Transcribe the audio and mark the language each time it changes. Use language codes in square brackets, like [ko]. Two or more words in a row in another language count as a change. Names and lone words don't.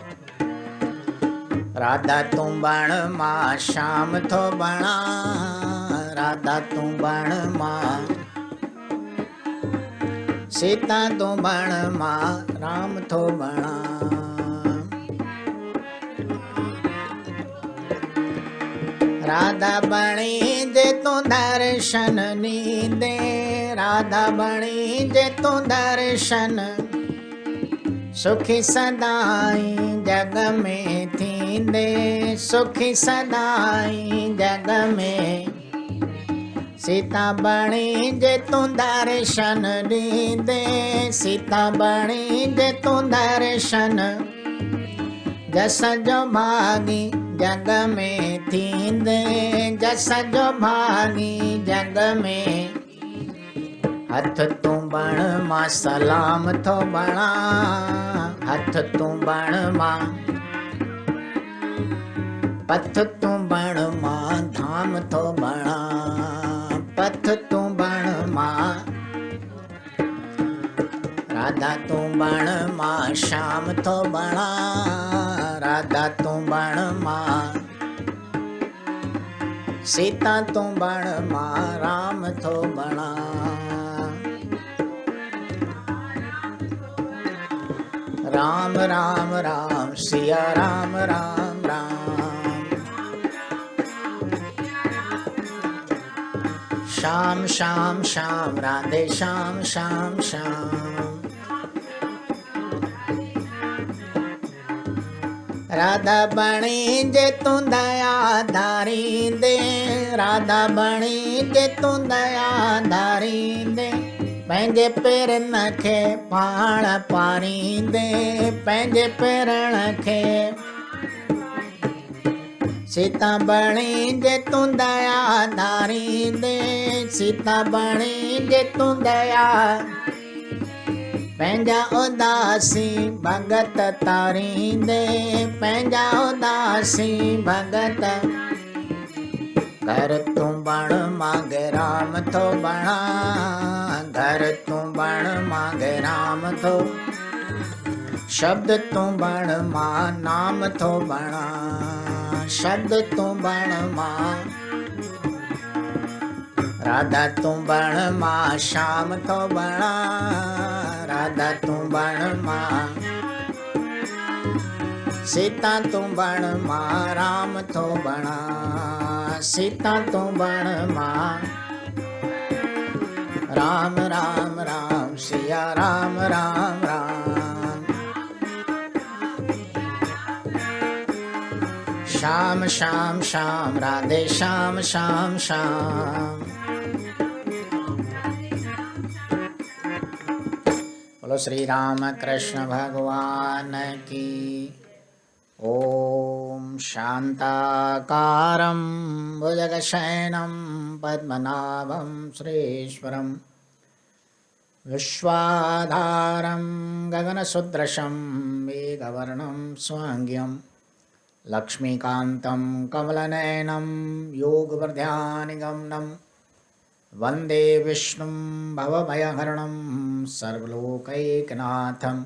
[sd] राधा तूं बण मां श्याम थो बणा, राधा तूं बण मां, सीता तूं बण मां राम थो बणा। राधा बणी जे तूं दर्शन नींदे, राधा बणी जे तूं दर्शन, सुखी सदाई जग में थींदे, सुखी सदाई जग में। सीता बणी जे तूं दर्शन ॾींदे, सीता बणी जे तूं दर्शन, जस जो भागी जग में थींदे, जस जो भागी जग में। हथ तूं बण मां सलाम थो बणा, हथ तूं बण मां, पथ तूं बण मां धाम थो बणा, पथ तूं बण मां। राधा तूं बण मां श्याम थो बणा, राधा तूं बण मां, सीता तूं बण मां राम थो बणा। राम राम राम सिया राम राम राम, श्याम श्याम श्याम राधे श्याम श्याम श्याम। राधा बणी जे तूं दया धारींदे, राधा बणी जे तूं दया धारींदे, पंहिंजे पेरनि खे पाण पारींदे, पंहिंजे पेरनि खे। सीता बणी जे तूं दया धारींदे, सीता बणी जे तूं दया, पंहिंजा उदासी भगत तारींदे, पंहिंजा उदासी भगत। घर तूं बण मांगे राम थो बणा, घर तूं बण मांगे राम थो, शब्द तूं बण मां नाम थो बणा, शब्द तूं बण मां। राधा तूं बण मां श्याम थो बणा, राधा तूं बण मां, सीता तूं बण मां राम थो बणा, सीता तूं बण मां। राम राम राम सिया राम राम राम, श्याम श्याम श्याम राधे श्याम श्याम श्याम। [hi] बोलो श्री राम कृष्ण भगवान की। [sa] ओम शांताकारं भुजगशयनं पद्मनाभं सुरेश्वरं, विश्वाधारं गगनसदृशं मेघवर्णं स्वांग्यं, लक्ष्मीकान्तं कमलनयनं योगवर्ध्यानिगमनं, वन्दे विष्णुं भवभयहरणं सर्वलोकैकनाथं।